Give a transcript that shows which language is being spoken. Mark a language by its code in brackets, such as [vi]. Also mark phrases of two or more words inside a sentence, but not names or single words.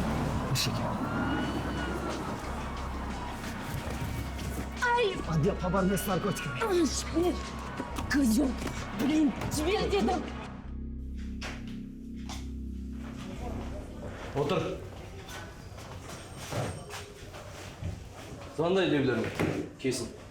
[kk] Нешеге? [ru] Отдел по борьбе с наркотиками. Козел, блин, [kk] жібер дедім. Отыр. Қандай деулерің? Кесін.